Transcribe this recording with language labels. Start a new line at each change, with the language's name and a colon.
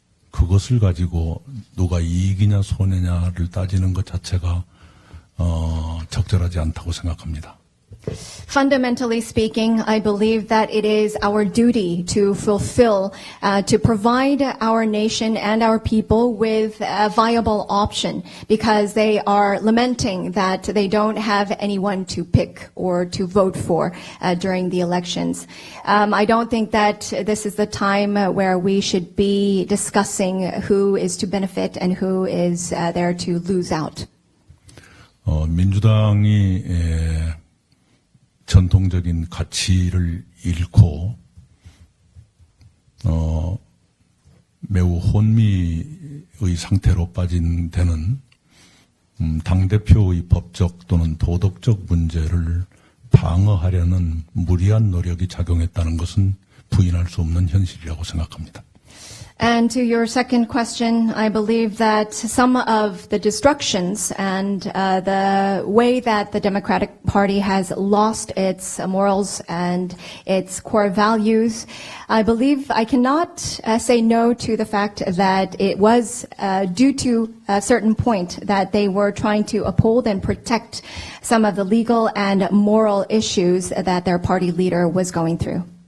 Korean: 그것을 가지고 누가 이익이냐 손해냐를 따지는 것 자체가 적절하지 않다고 생각합니다.
English: Fundamentally speaking, I believe that it is our duty to fulfill, to provide our nation and our people with a viable option, because they are lamenting that they don't have anyone to pick or to vote for during the elections. I don't think that this is the time where we should be discussing who is to benefit and who is there to lose out.
Korean: 민주당이 전통적인 가치를 잃고 매우 혼미의 상태로 빠진 데는 당대표의 법적 또는 도덕적 문제를 방어하려는 무리한 노력이 작용했다는 것은 부인할 수 없는 현실이라고 생각합니다.
English: And to your second question, I believe that some of the destructions and the way that the Democratic Party has lost its morals and its core values, I believe I cannot say no to the fact that it was due to a certain point that they were trying to uphold and protect some of the legal and moral issues that their party leader was going through.